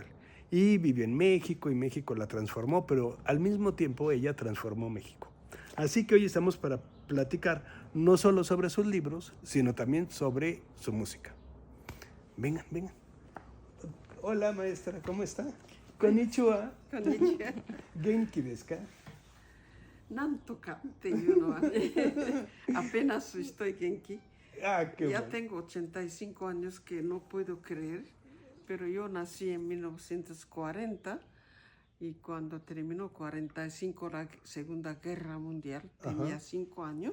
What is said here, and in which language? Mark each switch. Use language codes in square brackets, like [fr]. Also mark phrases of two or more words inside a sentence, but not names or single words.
[es] Y vivió en México y México la transformó, pero al mismo tiempo ella transformó México. Así que hoy estamos para platicar no solo sobre sus libros, sino también sobre su música. Vengan, vengan. Hola maestra, ¿cómo está? [ja] Konnichiwa. Konnichiwa. 元気ですか? なんとかっていうのはね [es] apenas estoy genki. Ah, qué Ya bueno. tengo 85 años que no puedo creer, pero yo nací en 1940 y cuando terminó 45 la Segunda Guerra Mundial tenía Ajá. 5 años.